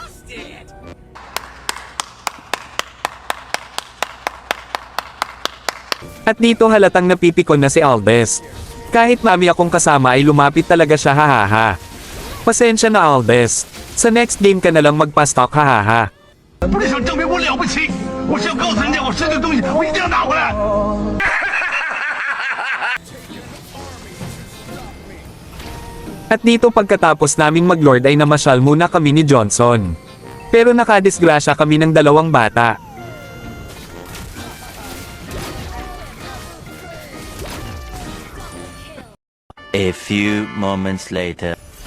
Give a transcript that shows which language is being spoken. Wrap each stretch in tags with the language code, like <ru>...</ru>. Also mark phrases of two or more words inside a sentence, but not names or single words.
<tl>At dito halatang napipikon na si Aldes. Kahit mami akong kasama ay lumapit talaga siya, hahaha. Pasensya na Aldes. Sa</tl> <en>next game</en> <tl>ka na lang magpa-stock, hahaha.</tl> <zh>不是想证明我了不起，我是要告诉人家我失去的东西，我一定要拿回来。</zh> <tl>At dito pagkatapos naming mag-lord ay namasyal muna kami ni Johnson. Pero nakadisgrasya kami ng dalawang bata.</tl> <en>A few moments later.</en>